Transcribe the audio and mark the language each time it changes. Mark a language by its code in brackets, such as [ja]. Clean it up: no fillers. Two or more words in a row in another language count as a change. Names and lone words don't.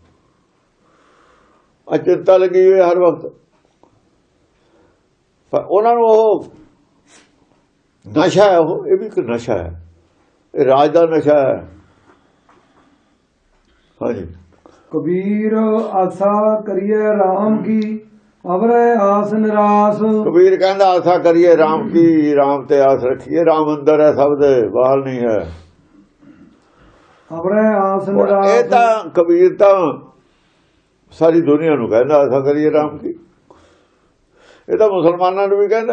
[pa] ਆ ਚਿੰਤਾ ਲੱਗੀ ਹੋਈ ਹਰ ਵਕਤ। ਪਰ ਉਹਨਾਂ ਨੂੰ ਉਹ ਨਸ਼ਾ ਹੈ। ਉਹ ਇਹ ਵੀ ਇੱਕ ਨਸ਼ਾ ਹੈ। ਇਹ ਰਾਜ ਦਾ ਨਸ਼ਾ ਹੈ। ਹਾਂਜੀ [hi] कबीर आशा करिए राम की अवरे आस निराश। [pa] ਕਬੀਰ ਕਹਿੰਦਾ [hi] आसा करीए राम की, [pa] ਰਾਮ ਤੇ ਆਸ ਰੱਖੀਏ। ਰਾਮ ਅੰਦਰ ਹੈ ਸਭ ਦੇ, ਬਾਹਰ ਨਹੀਂ ਹੈ। [hi] अवरे आस [pa] ਹੁਣ ਇਹ [hi] निराश। [pa] ਤਾਂ ਕਬੀਰ ਤਾਂ ਸਾਰੀ ਦੁਨੀਆ ਨੂੰ ਕਹਿੰਦਾ [hi] आसा करीए राम की। [pa] ਇਹ ਤਾਂ ਮੁਸਲਮਾਨਾਂ ਨੂੰ ਵੀ ਕਹਿੰਦਾ।